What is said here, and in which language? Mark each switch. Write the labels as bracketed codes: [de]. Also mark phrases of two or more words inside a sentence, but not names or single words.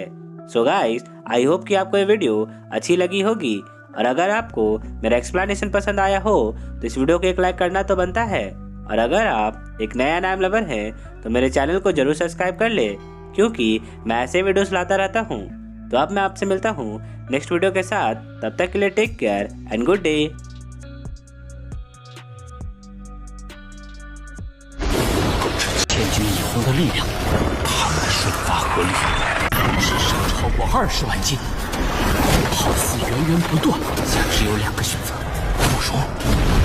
[en] So guys, I hope [hi] कि आपको ये वीडियो अच्छी लगी होगी और अगर आपको मेरा एक्सप्लेनेशन पसंद आया हो तो इस वीडियो को एक लाइक करना तो बनता है। और अगर आप एक नया नाम लवर हैं तो मेरे चैनल को जरूर सब्सक्राइब कर ले, क्योंकि मैं ऐसे वीडियोस लाता रहता हूँ। तो अब मैं आपसे मिलता हूँ [en] next video [hi] के साथ। तब तक के लिए [en] take care and good day. [zh] 千钧一发的力量，他们瞬发合力，至少超过20万斤，好似源源不断。下只有2个选择，不说